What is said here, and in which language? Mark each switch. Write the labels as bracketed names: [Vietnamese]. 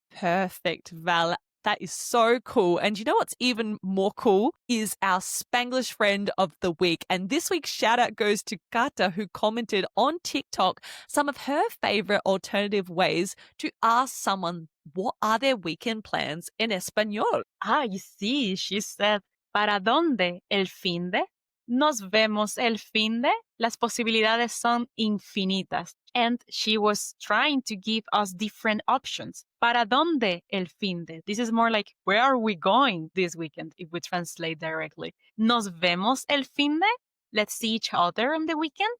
[English] Perfect, Val. That is so cool. And you know what's even more cool is our Spanglish friend of the week. And this week's shout out goes to Kata, who commented on TikTok some of her favorite alternative ways to ask someone what are their weekend plans in Español. You see, she said, [Spanish] ¿para dónde el fin de? Nos vemos el fin de? Las posibilidades son infinitas. [English] And she was trying to give us different options. [Spanish] ¿Para dónde el fin de? [English] This is more like, where are we going this weekend if we translate directly? [Spanish] Nos vemos el fin de? [English] Let's see each other on the weekend.